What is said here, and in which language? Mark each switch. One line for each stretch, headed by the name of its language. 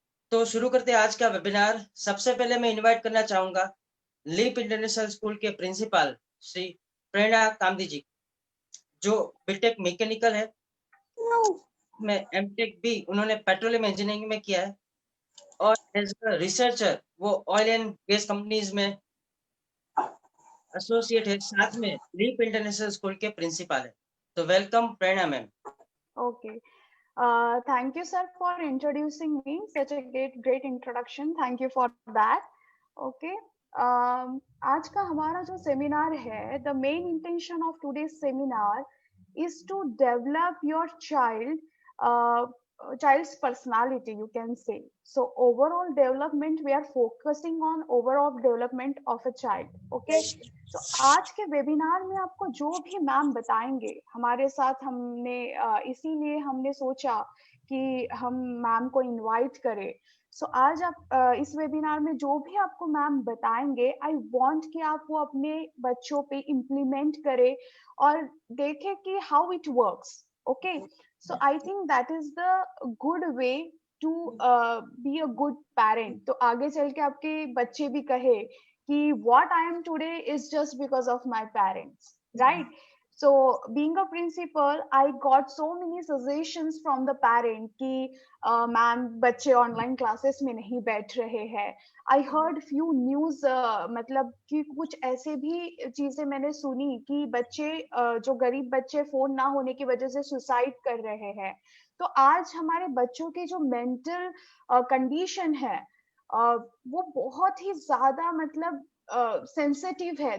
Hindi: तो शुरू करते हैं आज का वेबिनार। सबसे पहले मैं इनवाइट करना चाहूंगा लिप इंटरनेशनल स्कूल के प्रिंसिपल श्री प्रेरणा कामदी जी, जो बीटेक मैकेनिकल है में एमटेक भी उन्होंने पेट्रोलियम इंजीनियरिंग में किया है और एज अ रिसर्चर वो ऑयल एंड गैस कंपनीज में एसोसिएट है, साथ में लीप इंटरनेशनल स्कूल के प्रिंसिपल है। तो welcome Prerna ma'am.
English: Okay. Thank you, sir, for introducing me. Such a great introduction. Thank you for that. Okay.
Hindi: आज का हमारा जो सेमिनार है,
English: the main intention of today's seminar is to develop your child's personality, you can say. So overall development, we are focusing on overall development of a child. Okay.
Hindi: तो आज के webinar में आपको जो भी मैम बताएंगे हमारे साथ, हमने इसीलिए हमने सोचा कि हम मैम को इनवाइट करें। सो आज आप इस वेबिनार में जो भी आपको मैम बताएंगे, आई वांट कि आप वो अपने बच्चों पे इम्प्लीमेंट करें और देखें कि
English: How it works. Okay, so I think that is the good way to be a good parent.
Hindi: तो आगे चल के आपके बच्चे भी कहे कि
English: what I am today is just because of my parents, right? So being a principal, I got so many suggestions from the parent
Hindi: कि मैम बच्चे ऑनलाइन क्लासेस में नहीं बैठ रहे हैं।
English: I heard few news,
Hindi: मतलब कि कुछ ऐसे भी चीजें मैंने सुनी कि बच्चे जो गरीब बच्चे फोन ना होने की वजह से सुसाइड कर रहे हैं। तो आज हमारे बच्चों के जो मेंटल कंडीशन है वो बहुत ही ज्यादा मतलब सेंसिटिव है।